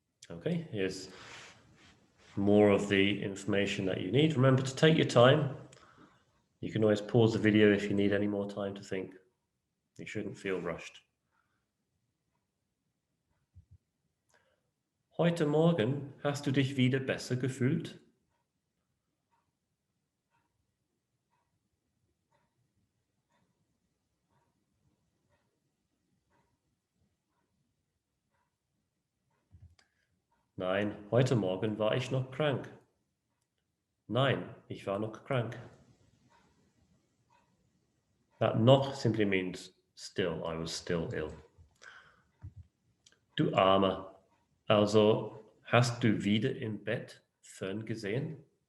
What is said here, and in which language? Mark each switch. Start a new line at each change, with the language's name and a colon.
English: Okay, here's more of the information that you need. Remember to take your time. You can always pause the video if you need any more time to think. You shouldn't feel rushed.
German: Heute Morgen hast du dich wieder besser gefühlt? Nein, heute Morgen war ich noch krank. Nein, ich war noch krank.
English: That noch simply means still, I was still ill.
German: Du Armer, also hast du wieder im Bett Fern gesehen?